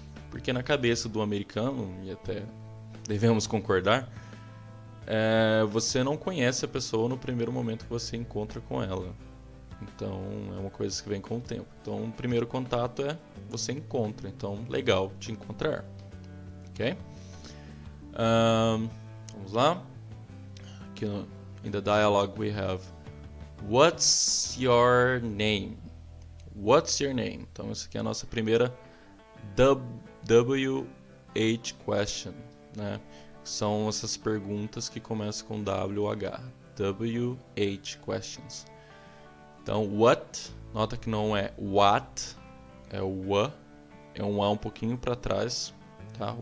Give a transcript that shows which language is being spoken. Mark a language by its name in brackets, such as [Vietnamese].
[Portuguese] Porque na cabeça do americano, e até devemos concordar, você não conhece a pessoa no primeiro momento que você encontra com ela. Então, é uma coisa que vem com o tempo. Então, o primeiro contato é você encontra. Então, legal te encontrar. Ok? Vamos lá. Aqui [English] in the dialogue we have what's your name? What's your name? [Portuguese] Então, essa aqui é a nossa primeira WH question, né? São essas perguntas que começam com WH. WH questions. Então, what, nota que não é what, é o a, é um a um pouquinho para trás, tá?